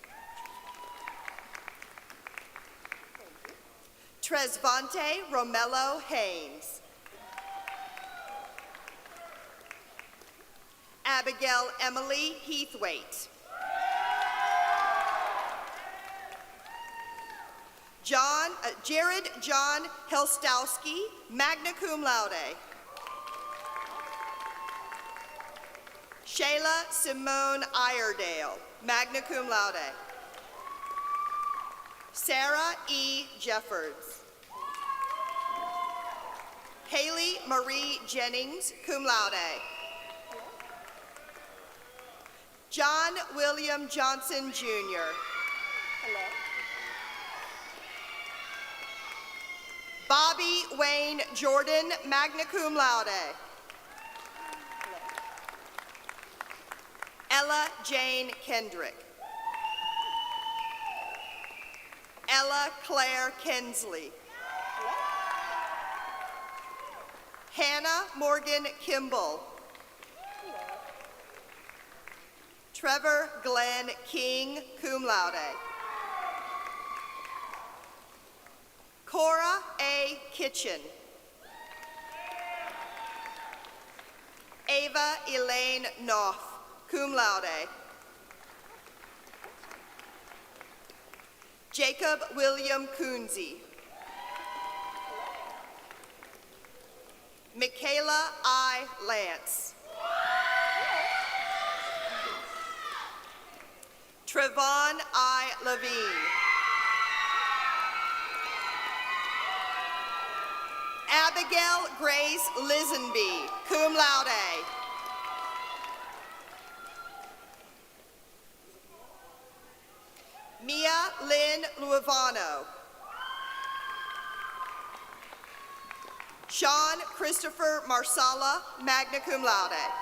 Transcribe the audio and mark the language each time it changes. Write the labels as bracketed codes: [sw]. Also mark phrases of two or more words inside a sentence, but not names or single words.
[en] Tresvante Romello Haynes. Abigail Emily Heathwaite. Jared John Helstowski, [la] magna cum laude. [en] Shayla Simone Iredale, [la] magna cum laude. [en] Sarah E. Jeffords. Haley Marie Jennings, [la] cum laude. [en] John William Johnson, Jr. Bobby Wayne Jordan, [la] magna cum laude. [en] Ella Jane Kendrick. Ella Claire Kensley. Hannah Morgan Kimball. Trevor Glenn King, [la] cum laude. [en] Cora A. Kitchen. Ava Elaine Knopf, [la] cum laude. [en] Jacob William Coonsey. Michaela I. Lance. Trevon I. Levine. Abigail Grace Lisenby, [la] cum laude. [en] Mia Lynn Luivano. Sean Christopher Marsala, [la] magna cum laude.